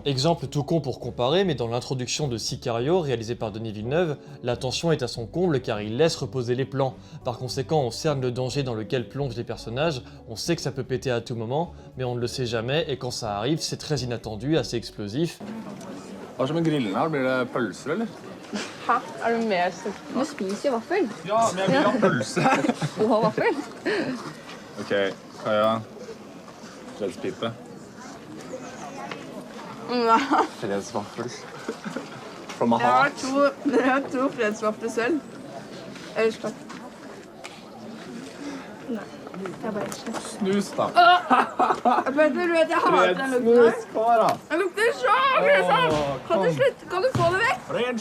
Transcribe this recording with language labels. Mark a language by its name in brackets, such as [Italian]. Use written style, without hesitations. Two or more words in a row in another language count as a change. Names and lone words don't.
[French] Exemple tout con pour comparer, mais dans l'introduction de Sicario, réalisé par Denis Villeneuve, la tension est à son comble car il laisse reposer les plans. Par conséquent, on cerne le danger dans lequel plongent les personnages, on sait que ça peut péter à tout moment, mais on ne le sait jamais et quand ça arrive, c'est très inattendu, assez explosif. [Norwegian] Hva som er grillen her? Blir det pølser, eller? Hæ? Er du med? Du spiser jo vaffel. Ja, men jeg vil ha pølse. Du har vaffel? Ok, Kaja. Fredspipe. Nei. Fredsvaffel. [English] from a [Norwegian] Jeg har [English] heart. [Norwegian] to fredsvafler selv. Ellers takk. Nei. Jeg bare Snus, da. Petter, du vet jeg hater den lukten her. Kom her, da. Den lukter så grusomt! Kan du slutte? Kan du få det vekk? Ren